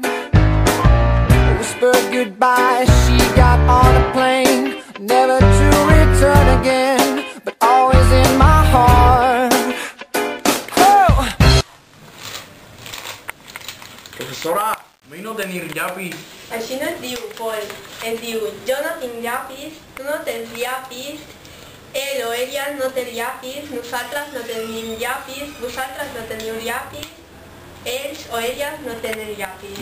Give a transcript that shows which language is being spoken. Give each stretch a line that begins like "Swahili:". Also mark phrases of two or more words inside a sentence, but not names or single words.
English: Whispered goodbye, she got on a plane, never to return again, but always in my heart. Oh!
Catalan: Professora, vull no tenir llapis. Així no es diu, Pol. Es diu, jo no tinc llapis, tu no tens llapis, ell o ella no té llapis, nosaltres no tenim llapis, vosaltres no teniu llapis, ells o elles no tenen llapis.